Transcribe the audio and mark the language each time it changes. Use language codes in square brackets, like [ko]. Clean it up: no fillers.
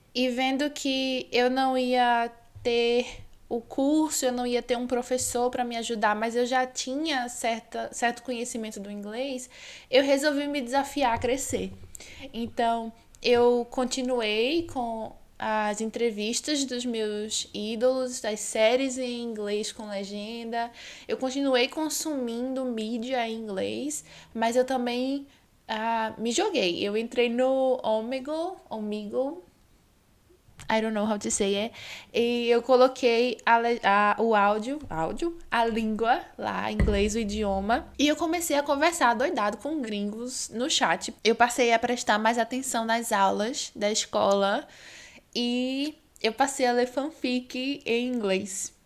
[pt] E vendo que eu não ia ter o curso, eu não ia ter um professor para me ajudar, mas eu já tinha certo conhecimento do inglês, eu resolvi me desafiar a crescer. Então, eu continuei com as entrevistas dos meus ídolos, das séries em inglês com legenda. Eu continuei consumindo mídia em inglês, mas eu também me joguei. Eu entrei no Omegle, [en] I don't know how to say it. [pt] E eu coloquei o áudio, a língua lá, inglês, o idioma. E eu comecei a conversar doidado com gringos no chat. Eu passei a prestar mais atenção nas aulas da escola. E eu passei a ler fanfic em inglês.